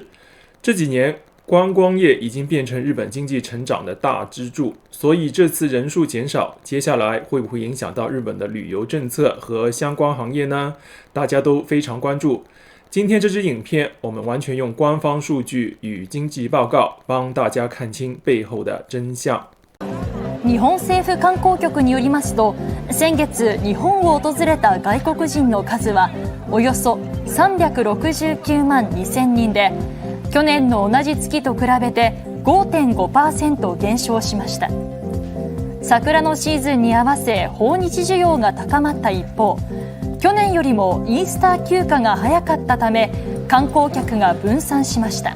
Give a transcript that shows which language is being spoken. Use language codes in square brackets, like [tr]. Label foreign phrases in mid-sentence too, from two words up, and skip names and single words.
[zh] 这几年，观光业已经变成日本经济成长的大支柱，所以这次人数减少，接下来会不会影响到日本的旅游政策和相关行业呢？大家都非常关注。今天这支影片，我们完全用官方数据与经济报告，帮大家看清背后的真相。 [ja] 日本政府観光局によりますと、先月日本を訪れた外国人の数はおよそ369万2000人で、去年の同じ月と比べて 5.5% 減少しました。桜のシーズンに合わせ訪日需要が高まった一方、去年よりもイースター休暇が早かったため観光客が分散しました。